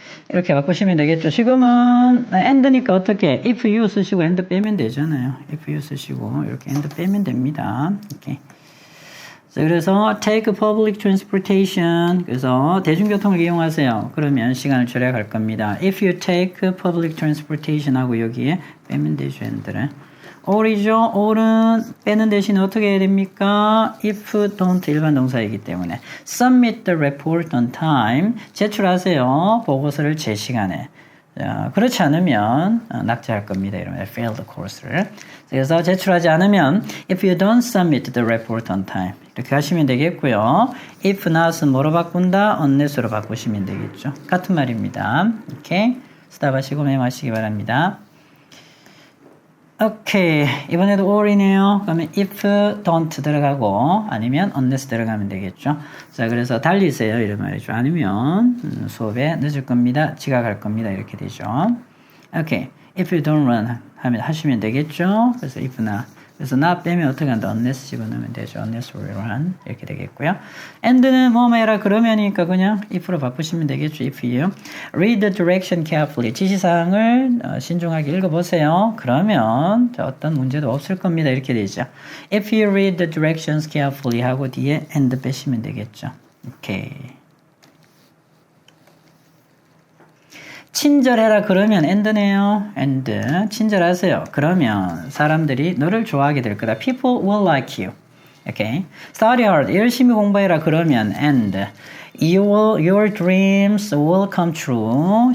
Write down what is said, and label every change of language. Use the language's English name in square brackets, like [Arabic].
[Korean] 이렇게 바꾸시면 되겠죠. 지금은 and니까 어떻게 if you 쓰시고 and 빼면 되잖아요. if you 쓰시고 이렇게 and 빼면 됩니다. 이렇게. 자, 그래서 [English] take public transportation. [Korean] 그래서 대중교통을 이용하세요. 그러면 시간을 절약할 겁니다. [English] If you take public transportation [Korean] 하고 여기에 빼면 되죠. and를. or이죠. or은 빼는 대신 어떻게 해야 됩니까? [English] if don't [Korean] 일반 동사이기 때문에 [English] submit the report on time [Korean] 제출하세요. 보고서를 제 시간에. 자, 그렇지 않으면 낙제할 겁니다. 이러면 [English] fail the course를. [Korean] 그래서 제출하지 않으면 [English] if you don't submit the report on time [Korean] 이렇게 하시면 되겠고요. if not은 뭐로 바꾼다? unless로 바꾸시면 되겠죠. 같은 말입니다. 이렇게 스탑하시고 메모하시기 바랍니다. 오케이. 이번에도 or이네요. 그러면 if don't 들어가고 아니면 unless 들어가면 되겠죠. 자, 그래서 달리세요. 이런 말이죠. 아니면 수업에 늦을 겁니다. 지각할 겁니다. 이렇게 되죠. 오케이. [English] if you don't run [Korean] 하시면 되겠죠. 그래서 if나 그래서 not 빼면 어떻게 한다? unless 집어넣으면 되죠. unnecessary한 이렇게 되겠고요. and는 뭐뭐 해라 그러면이니까 그냥 if로 바꾸시면 되겠죠. if이에요. [English] read the direction carefully. [Korean] 지시사항을 신중하게 읽어보세요. 그러면 어떤 문제도 없을 겁니다. 이렇게 되죠. [English] If you read the directions carefully [Korean] 하고 뒤에 [English] and [Korean] 빼시면 되겠죠. 오케이. 친절해라 그러면 and네요. and 친절하세요. 그러면 사람들이 너를 좋아하게 될 거다. [English] People will like you. Okay. Study hard. [Korean] 열심히 공부해라 그러면 [English] and your dreams will come true.